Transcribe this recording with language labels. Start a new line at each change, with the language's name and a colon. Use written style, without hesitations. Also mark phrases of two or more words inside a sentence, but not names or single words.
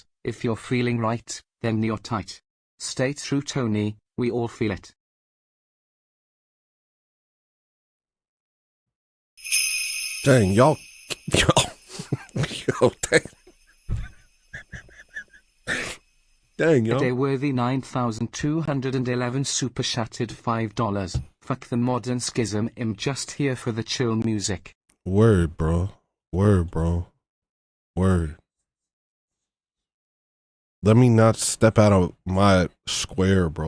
English: If you're feeling right, then you're tight. Stay true, Tony. We all feel it. Dang, y'all. Yo, dang. Dang, yo. At Aworthy 9211 super chatted $5. Fuck the modern schism, I'm just here for the chill music. Word, bro. Word, bro. Word. Let me not step out of my square, bro.